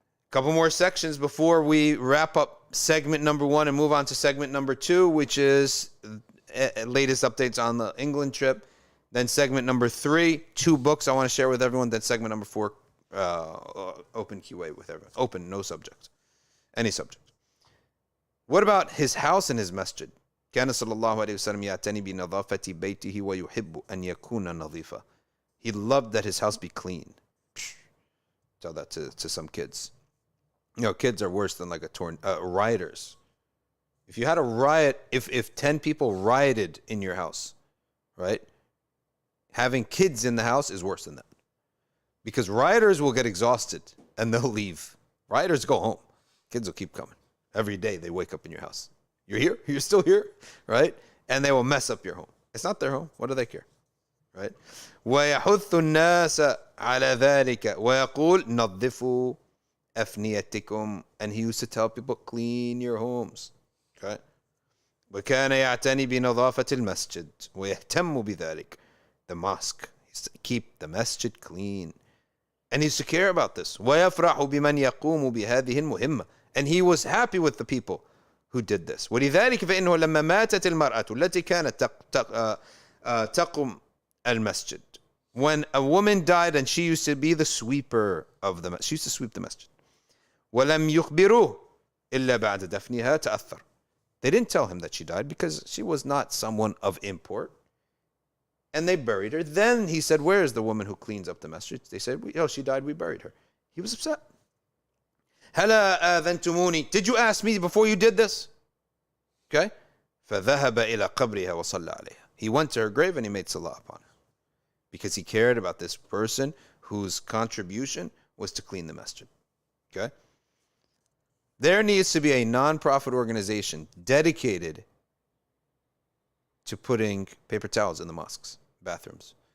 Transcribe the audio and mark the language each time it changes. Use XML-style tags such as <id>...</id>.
<en>Couple more sections before we wrap up segment number 1 and move on to segment number 2, which is latest updates on the England trip. Then segment number 3, 2 books I want to share with everyone. Then segment number 4, open QA with everyone. Open, no subject. Any subject. What about his house and his masjid?</en> <ar>كان صلى الله عليه وسلم يعتني بنظافة بيته ويحب أن يكون نظيفا.</ar> <en>He loved that his house be clean. Tell that to some kids. Kids are worse than like rioters. If you had a riot, if 10 people rioted in your house, right? Having kids in the house is worse than that. Because rioters will get exhausted and they'll leave. Rioters go home. Kids will keep coming. Every day they wake up in your house. You're here? You're still here? Right? And they will mess up your home. It's not their home. What do they care? Right?</en> <ar>وَيَحُثُّ النَّاسَ عَلَى ذَلِكَ وَيَقُولُ نَظِّفُوا أَفْنِيَتِكُمْ.</ar> <en>And he used to tell people, clean your homes.</en> <ar>Okay? وَكَانَ يَعْتَنِي بِنَظَافَةِ الْمَسْجِدِ وَيَهْتَمُّ بِذَلِكَ.</ar> <en>The mosque. He used to keep the masjid clean. And he used to care about this.</en> <ar>وَيَفْرَحُ بِمَنْ يَقُومُ بِهَذِهِ الْمُهِمَّةِ.</ar> <en>And he was happy with the people who did this.</en> <ar>ولذلك فإنه لما ماتت المرأة التي كانت تقوم المسجد.</ar> <en>When a woman died and she used to be the sweeper of the masjid. She used to sweep the masjid.</en> <ar>ولم يخبروه إلا بعد دفنها تأثر.</ar> <en>They didn't tell him that she died because she was not someone of import. And they buried her. Then he said, where is the woman who cleans up the masjid? They said, she died, we buried her. He was upset.</en> <ar>هلا آذنتموني.</ar> <en>Did you ask me before you did this? Okay.</en> <ar>فذهب إلى قبرها وصلى عليها.</ar> <en>He went to her grave and he made salah upon her because he cared about this person whose contribution was to clean the masjid. Okay. There needs to be a non-profit organization dedicated to putting paper towels in the mosques, bathrooms.</en>